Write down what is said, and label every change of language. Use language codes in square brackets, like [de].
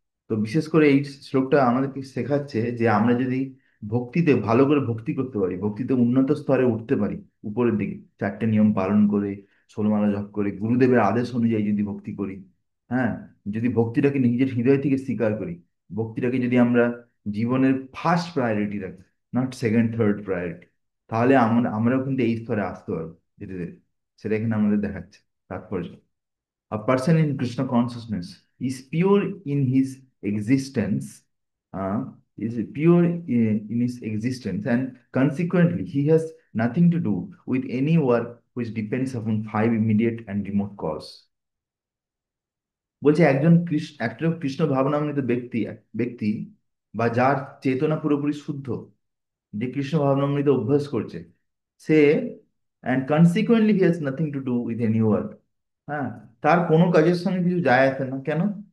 [bn] তো বিশেষ করে এই শ্লোকটা আমাদেরকে শেখাচ্ছে যে আমরা যদি ভক্তিতে ভালো করে ভক্তি করতে পারি, ভক্তিতে উন্নত স্তরে উঠতে পারি, উপরের দিকে চারটে নিয়ম পালন করে, ষোলমালা জপ করে, গুরুদেবের আদেশ অনুযায়ী যদি ভক্তি করি, হ্যাঁ, যদি ভক্তিটাকে নিজের হৃদয় থেকে স্বীকার করি, ভক্তিটাকে যদি আমরা জীবনের ফার্স্ট প্রায়োরিটি রাখি, [en] not second third priority, [bn] তাহলে আমরাও কিন্তু এই স্তরে আসতে পারবো ধীরে ধীরে। সেটা এখানে আমাদের দেখাচ্ছে তাৎপর্য। [en] A person in Krishna consciousness is pure in his existence, is pure in his existence, and consequently, he has nothing to do with any work which depends upon five immediate and remote cause. [bn] বলছে একজন একটা কৃষ্ণ ভাবনামৃত ব্যক্তি বা যার চেতনা পুরোপুরি শুদ্ধ, যে কৃষ্ণ ভাবনামৃত অভ্যাস করছে, সে, [en] and consequently he has nothing to do with any work, [bn] হ্যাঁ, তার কোনো কাজের সঙ্গে কিছু যায় আসে না। কেন?